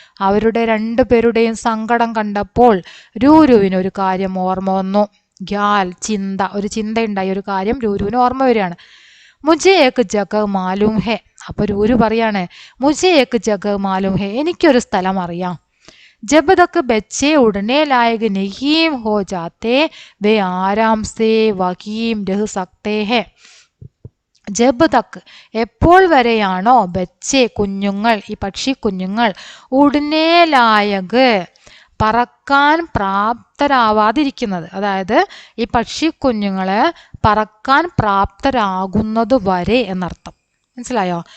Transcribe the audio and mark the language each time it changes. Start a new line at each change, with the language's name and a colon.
Malayalam: അവരുടെ രണ്ടുപേരുടെയും സങ്കടം കണ്ടപ്പോൾ രൂരുവിന് ഒരു കാര്യം ഓർമ്മ വന്നു. ഖ്യാൽ ചിന്ത, ഒരു ചിന്തയുണ്ടായി, ഒരു കാര്യം രൂരുവിന് ഓർമ്മ വരികയാണ്.
Hindi: മുझे एक जगह मालूम है.
Malayalam: അപ്പൊ രൂരു പറയാണ്,
Hindi: മുझे एक जगह मालूम है,
Malayalam: എനിക്കൊരു സ്ഥലം അറിയാം.
Hindi: जब तक बच्चे उड़ने लायक नहीं हो जाते वे आराम से वहीं रह सकते हैं.
Malayalam: ജബ് തക്ക് എപ്പോൾ വരെയാണോ, ബച്ചെ കുഞ്ഞുങ്ങൾ, ഈ പക്ഷിക്കുഞ്ഞുങ്ങൾ, ഉടനെ ലായക് പറക്കാൻ പ്രാപ്തരാവാതിരിക്കുന്നത്, അതായത് ഈ പക്ഷിക്കുഞ്ഞുങ്ങള് പറക്കാൻ പ്രാപ്തരാകുന്നത് വരെ എന്നർത്ഥം. മനസ്സിലായോ?